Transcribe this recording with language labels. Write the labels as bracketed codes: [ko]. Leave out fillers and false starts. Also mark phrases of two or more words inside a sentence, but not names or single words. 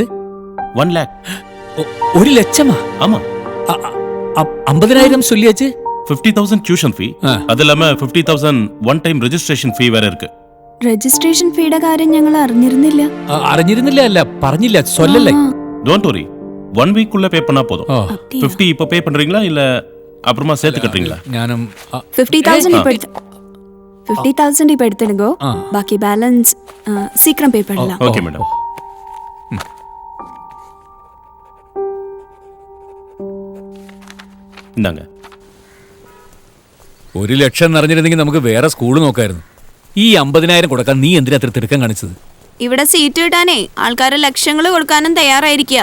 [ta] 1 lakh. 1 லட்சமா? ஆமா. 50,000 சொல்லியாச்சு. 50,000 [en] tuition fee. [ta] அது இல்லாம 50,000 [en] one time registration fee [ta] வேற இருக்கு. [ml] രജിസ്ട്രേഷൻ ഫീയുടെ കാര്യം ഞങ്ങൾ അറിഞ്ഞിരുന്നില്ല. അറിഞ്ഞിരുന്നില്ല അല്ല, പറഞ്ഞില്ല, [ta] சொல்லல. [en] Don't worry. [ta] 1 week குள்ள பே பண்ணா போதும். 50 இப்ப பே பண்றீங்களா இல்ல அப்புறமா சேர்த்து கட்டுறீங்களா? [ml] ഞാനും [ta] 50,000 இப்ப எடுத்துடுங்கோ. பாக்கி பேலன்ஸ் சீக்கிரம் பே பண்ணலாம். [en] okay madam. [ml] ഇന്നാங்க. 1 ലക്ഷം നിറഞ്ഞിരുന്നെങ്കിൽ നമുക്ക് വേറെ സ്കൂൾ നോക്കായിരുന്നു. ഈ 50,000 കൊടുക്കാൻ നീ എന്തിനാ അത്ര തിടുക്കം കാണിച്ചത്? ഇവിടെ സീറ്റ് കിട്ടാനേ ആൾക്കാർ ലക്ഷങ്ങൾ കൊടുക്കാനും തയ്യാറായിരിക്കുക.